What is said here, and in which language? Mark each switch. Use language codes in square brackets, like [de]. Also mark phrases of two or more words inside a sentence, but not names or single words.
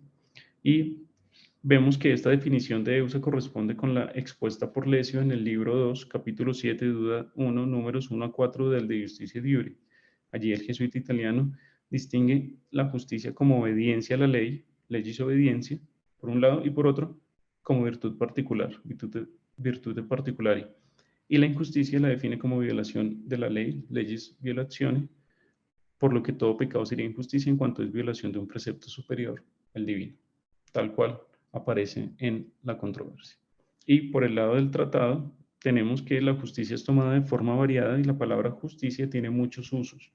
[es] Y vemos que esta definición de EUSA corresponde con la expuesta por Lesio en el libro 2, capítulo 7, duda 1, números 1 a 4 del de Justicia et Iure. Allí el jesuita italiano distingue la justicia como obediencia a la ley, [la] legis obediencia, [es] por un lado, y por otro, como virtud particular, [la] virtute particulari. [es] Y la injusticia la define como violación de la ley, [la] legis violatione, [es] por lo que todo pecado sería injusticia en cuanto es violación de un precepto superior, el divino, tal cual aparece en la controversia. Y por el lado del tratado, tenemos que la justicia es tomada de forma variada y la palabra justicia tiene muchos usos.